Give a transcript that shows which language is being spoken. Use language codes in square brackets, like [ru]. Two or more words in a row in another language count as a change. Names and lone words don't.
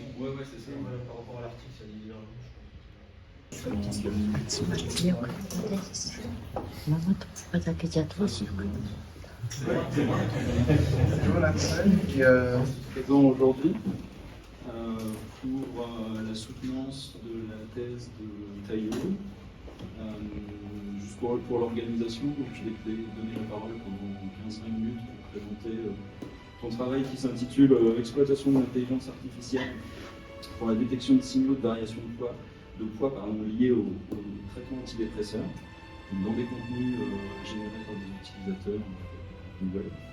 [fr] Ouais, c'est ça. Par rapport à l'article, ça dit bien. [ja] よかったです。ママとパパだけじゃどうしようかな。 [fr] Bonjour la personne qui est présent aujourd'hui pour la soutenance de la thèse de Taïwo. Juste pour l'organisation, donc je vais te donner la parole pendant 15-20 minutes pour présenter ton travail qui s'intitule Exploitation de l'intelligence artificielle pour la détection de signaux de variation de poids liés au traitement antidépresseur dans des contenus générés par des utilisateurs du web.